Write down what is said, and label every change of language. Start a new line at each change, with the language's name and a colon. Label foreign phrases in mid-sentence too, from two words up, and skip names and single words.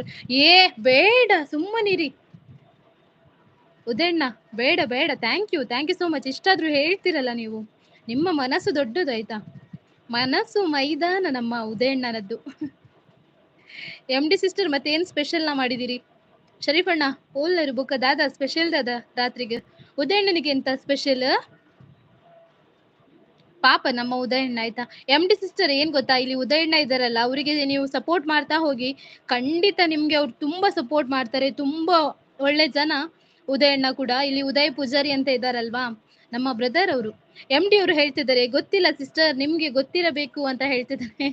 Kannada: ಏ ಬೇಡ, ಸುಮ್ಮನಿರಿ ಉದಯಣ್ಣ, ಬೇಡ.
English: thank you so much.
Kannada: ಇಷ್ಟಾದ್ರೂ ಹೇಳ್ತಿರಲ್ಲ ನೀವು, ನಿಮ್ಮ ಮನಸ್ಸು ದೊಡ್ಡದು ಆಯ್ತಾ. ಮನಸ್ಸು ಮೈದಾನ ನಮ್ಮ ಉದಯಣ್ಣನದ್ದು. ಎಂ ಡಿ ಸಿಸ್ಟರ್ ಮತ್ತೆ ಏನ್ ಸ್ಪೆಷಲ್ ನಾ ಮಾಡಿದಿರಿ?
Tulu: ಶರೀಫಣ್ಣ ಓಲ್ನರು ಬುಕ್ಕ ದಾದ ಸ್ಪೆಷಲ್ ದಾದ ರಾತ್ರಿಗೆ ಉದಯಣ್ಣನಿಗೆ ಎಂತ ಸ್ಪೆಷಲ್?
Kannada: ಪಾಪ ನಮ್ಮ ಉದಯಣ್ಣ ಆಯ್ತಾ. ಎಂ ಡಿ ಸಿಸ್ಟರ್ ಏನ್ ಗೊತ್ತಾ, ಇಲ್ಲಿ ಉದಯಣ್ಣ ಇದಾರಲ್ಲ ಅವರಿಗೆ ನೀವು ಸಪೋರ್ಟ್ ಮಾಡ್ತಾ ಹೋಗಿ, ಖಂಡಿತ ನಿಮ್ಗೆ ಅವ್ರು ತುಂಬಾ ಸಪೋರ್ಟ್ ಮಾಡ್ತಾರೆ. ತುಂಬಾ ಒಳ್ಳೆ ಜನ ಉದಯಣ್ಣ ಕೂಡ. ಇಲ್ಲಿ ಉದಯ್ ಪೂಜಾರಿ ಅಂತ ಇದಾರಲ್ವಾ ನಮ್ಮ ಬ್ರದರ್ ಅವರು, ಎಂ ಡಿ ಅವರು ಹೇಳ್ತಿದ್ದಾರೆ, ಗೊತ್ತಿಲ್ಲ ಸಿಸ್ಟರ್ ನಿಮ್ಗೆ ಗೊತ್ತಿರಬೇಕು ಅಂತ ಹೇಳ್ತಿದ್ದಾರೆ.